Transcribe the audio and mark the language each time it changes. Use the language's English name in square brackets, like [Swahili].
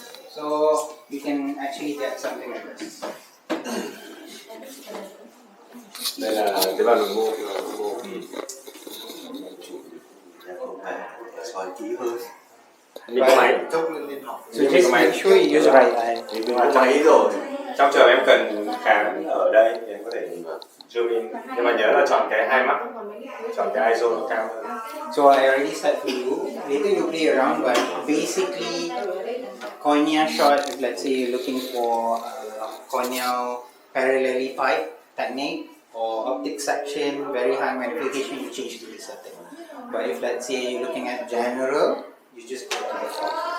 [English] So you can actually get something like this. [Vietnamese] Đây là cái bản đồ mô. Soi kỹ hơn. Mình có máy. [English] So just make sure you use right eye. [Vietnamese] Mình có máy rồi. Trong trường em cần khám ở đây thì em có thể zoom in. Nhưng mà nhớ là chọn cái hai mắt, chọn cái ISO nó cao hơn. [English] So I already said for you. Later you play around, but basically cornea shot. If let's say you're looking for corneal parallelly pipe technique or optic section, very high magnification, you change to this setting. But if let's say you're looking at general, you just go to the default.